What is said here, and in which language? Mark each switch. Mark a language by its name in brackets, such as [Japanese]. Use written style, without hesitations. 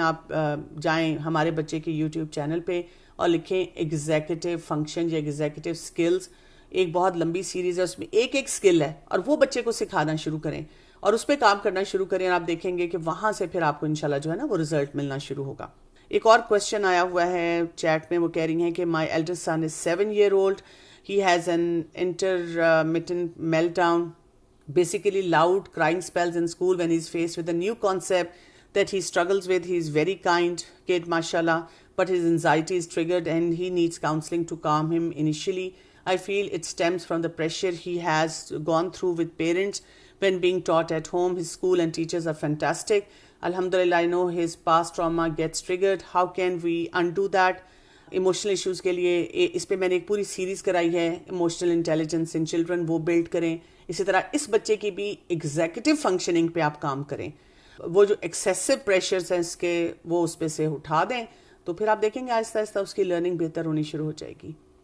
[Hindi] आप जाएं हमारे बच्चे के यूट्यूब चैनल पे और लिखें एग्जीक्यूटिव फंक्शन या एग्जीक्यूटिव स्किल्स। एक बहुत लंबी सीरीज़ है, उसमें एक स्किल है और वो बच्चे को सिखाना शुरू करें और उस पर काम करना शुरू करें, और आप देखेंगे कि वहाँ से फिर आपको इंशाल्लाह जो है ना वो रिजल्ट मिलना शुरू होगा। एक और क्वेश्चन आया हुआ है चैट में, वो कह रही हैं कि [English] My eldest son is 7 year old, he has an intermittent meltdown, basically loud crying spells in school when he's faced with a new concept that he struggles with. He's very kind kid, mashallah, but his anxiety is triggered and he needs counseling to calm him. Initially I feel it stems from the pressure he has gone through with parents when being taught at home. His school and teachers are fantastic. Alhamdulillah, I know his past trauma gets triggered. How can we undo that? [Hindi] Emotional issues के लिए इस पे मैंने एक पूरी series कराई है, emotional intelligence in children, वो बिल्ड करें। इसी तरह इस बच्चे की भी एग्जीक्यूटिव फंक्शनिंग पे आप काम करें, वो जो एक्सेसिव प्रेशर्स हैं इसके वो उस पे से उठा दें, तो फिर आप देखेंगे आहिस्ता आहिस्ता उसकी लर्निंग बेहतर होनी शुरू हो जाएगी।